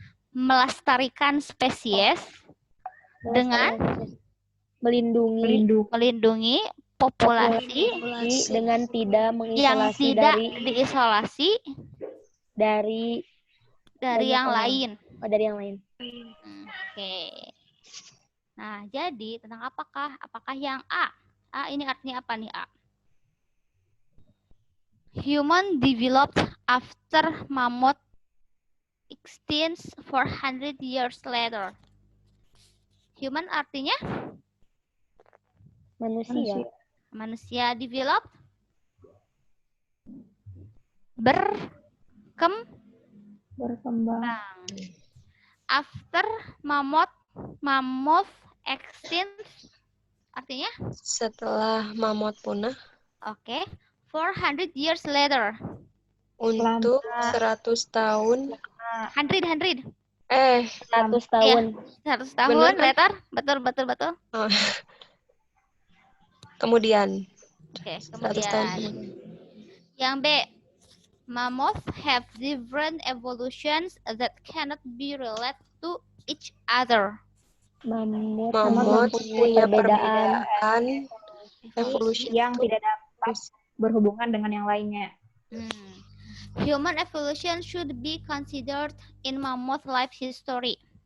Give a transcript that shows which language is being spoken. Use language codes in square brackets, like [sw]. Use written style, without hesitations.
[id] melestarikan spesies dengan melindungi populasi dengan tidak yang mengisolasi tidak diisolasi dari yang lain. dari yang lain. Oke. Nah, jadi tentang apakah yang A? A ini artinya apa nih A? [en] Human developed after mammoth extinct 400 years later. [id] Human artinya manusia develop berkembang [en] after mammoth extinct [id] artinya setelah mammoth punah. Oke. [en] 400 years later. [id] Untuk 100 tahun. 100. 100 tahun. Ya, 100 tahun [en] later. [id] Betul. Oh. Kemudian. Oke, 100 tahun kemudian. Yang B. [en] Mammoths have different evolutions that cannot be related to each other. [id] Mammoth punya perbedaan evolusi yang tidak dapat berhubungan dengan yang lainnya. [en] Human evolution should be considered in mammoth life history.